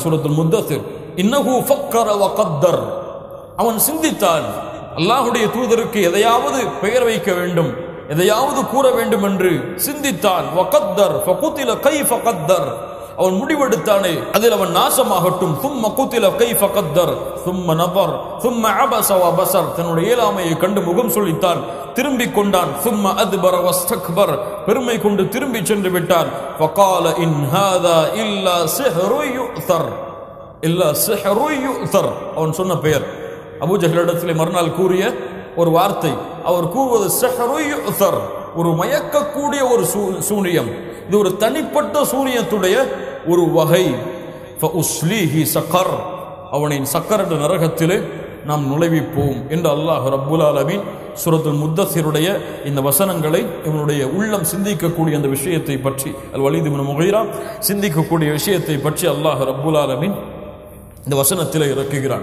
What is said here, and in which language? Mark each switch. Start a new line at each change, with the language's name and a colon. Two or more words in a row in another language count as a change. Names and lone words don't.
Arabic: சூரத்துல் முத்தஸிர், إنه فكر وقدر,
Tamil: அவன் சிந்தித்தான். அல்லாஹ்வுடைய தூதருக்கு எதையாவது பெயர் வைக்க வேண்டும், எதையாவது கூற வேண்டும் என்று சிந்தித்தான்.
Arabic: وقدر فقتل كيف قدر,
Tamil: அவன் முடிவெடுத்தானே, அதில் அவன் நாசமாகட்டும்.
Arabic: ثم قتل كيف قدر ثم نظر ثم عبس وبصر,
Tamil: தன்னுடைய இயலாமையை கண்டு முகம் சுளித்தான், திரும்பிக் கொண்டான்.
Arabic: ثم أدبر واستكبر,
Tamil: பெருமை கொண்டு திரும்பி சென்று விட்டான்.
Arabic: فقال إن هذا إلا سحر يؤثر,
Tamil: அவன் சொன்ன பெயர் அபூஜஹலிடத்திலே மறுநாள் கூறிய ஒரு வார்த்தை. அவர் கூறுவது
Arabic: سحر يؤثر,
Tamil: ஒரு மயக்கக்கூடிய ஒரு சூனியம். இது ஒரு தனிப்பட்ட சூனியத்துடைய ஒரு வகை.
Arabic: سأصليه سقر,
Tamil: அவனை சக்கர் என்ற நரகத்திலே நாம் நுழைவிப்போம் என்று அல்லாஹ்
Arabic: رب العالمين
Tamil: சூரத்துல் முத்தஸிருடைய இந்த வசனங்களை, இவனுடைய உள்ளம் சிந்திக்கக்கூடிய அந்த விஷயத்தை பற்றி, வலீத் இப்னு முகீரா சிந்திக்கக்கூடிய விஷயத்தை பற்றி அல்லாஹ்
Arabic: رب العالمين
Tamil: இந்த வசனத்திலே இறக்குகிறான்.